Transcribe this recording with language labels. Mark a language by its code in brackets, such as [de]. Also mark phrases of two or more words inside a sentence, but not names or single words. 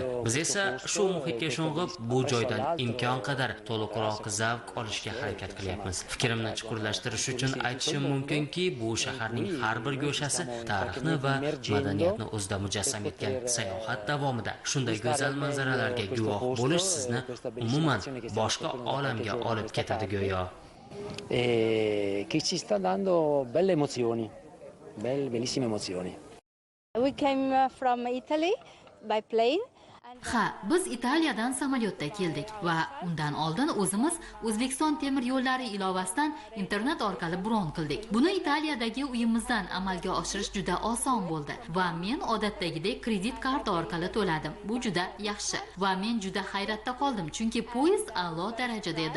[uz] Biz esa shu muhitga sho'ng'ib, bu joydan imkon qadar to'liqroq zavq olishga harakat qilyapmiz. Fikrimni chuqurlashtirish uchun aytishim mumkinki, bu shaharning har bir go'shasi tarixni va madaniyatni o'zida mujassam etgan. Sayohat davomida shunday go'zal manzaralarga guvoh bo'lish sizni umuman boshqa olamga olib ketadi go'yo. [it] Che ci sta dando belle emozioni, bellissime emozioni. [en] We came from Italy by plane. [uz] Ha, biz Italiyadan samolyotda keldik va undan oldin o'zimiz O'zbekiston temir yo'llari ilovasidan internet orqali bron qildik. Buni Italiyadagi uyimizdan amalga oshirish juda oson bo'ldi va men odatdagidek kredit karta orqali to'ladim. Bu juda yaxshi va men juda hayratda qoldim, chunki poyezd a'lo darajada edi.